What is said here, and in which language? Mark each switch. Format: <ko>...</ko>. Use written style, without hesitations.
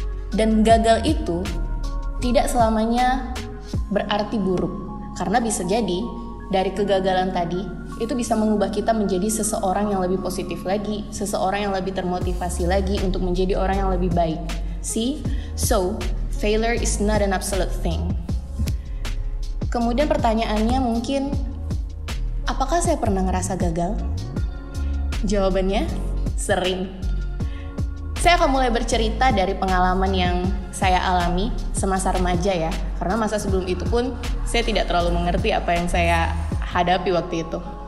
<id>Dan gagal itu tidak selamanya berarti buruk, karena bisa jadi dari kegagalan tadi itu bisa mengubah kita menjadi seseorang yang lebih positif lagi, seseorang yang lebih termotivasi lagi untuk menjadi orang yang lebih baik.</id> <en>See? So, failure is not an absolute thing.</en> <id>Kemudian pertanyaannya mungkin, apakah saya pernah ngerasa gagal? Jawabannya, sering. Saya akan mulai bercerita dari pengalaman yang saya alami semasa remaja ya, karena masa sebelum itu pun saya tidak terlalu mengerti apa yang saya hadapi waktu itu.</id>